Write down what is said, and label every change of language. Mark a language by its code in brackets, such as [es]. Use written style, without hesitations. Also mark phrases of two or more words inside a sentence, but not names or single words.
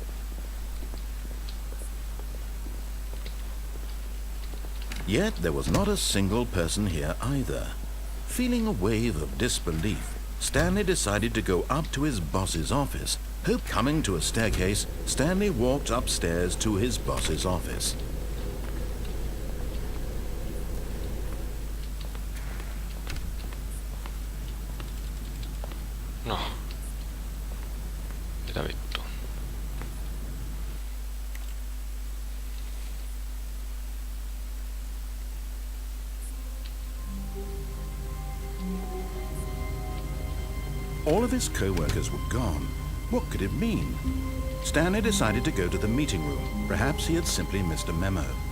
[en] Yet there was not a single person here either. Feeling a wave of disbelief, Stanley decided to go up to his boss's office. Coming to a staircase, Stanley walked upstairs to his boss's office. No. [fi] Mitä vittua? [en] All of his co-workers were gone. What could it mean? Stanley decided to go to the meeting room. Perhaps he had simply missed a memo.